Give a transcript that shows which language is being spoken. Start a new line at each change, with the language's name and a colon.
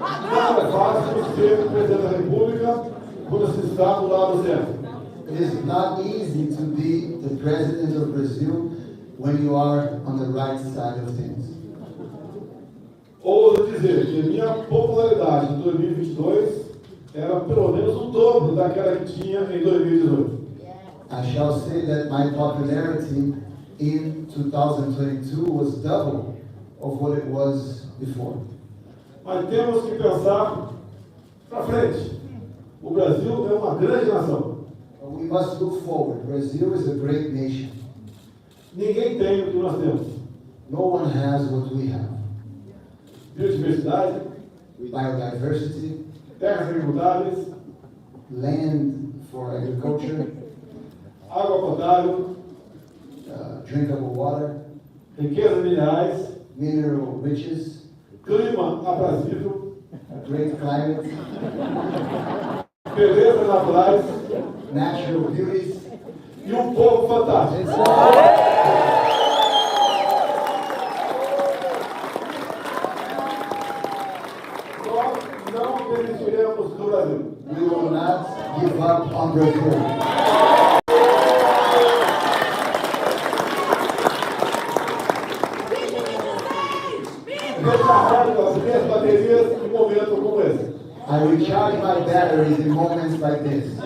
Portuguese: Não é fácil ser presidente da República quando se está do lado certo.
English: It is not easy to be the president of Brazil when you are on the right side of things.
Portuguese: Ouso dizer que a minha popularidade em 2022 era pelo menos o dobro daquela que tinha em 2018.
English: I shall say that my popularity in 2022 was double of what it was before.
Portuguese: Mas temos que pensar para frente. O Brasil é uma grande nação.
English: We must look forward. Brazil is a great nation.
Portuguese: Ninguém tem o que nós temos.
English: No one has what we have.
Portuguese: Biodiversidade,
English: Biodiversity,
Portuguese: terras agricultáveis,
English: land for agriculture,
Portuguese: água potável,
English: drinkable water,
Portuguese: riquezas minerais,
English: mineral riches,
Portuguese: clima aprazível,
English: a great climate,
Portuguese: belezas naturais
English: natural beauties,
Portuguese: e um povo fantástico. Nós não desistiremos do Brasil.
English: we will not give up on Brazil.
Portuguese: Recarrego as minhas baterias em momentos como esse.
English: I recharge my batteries in moments like this.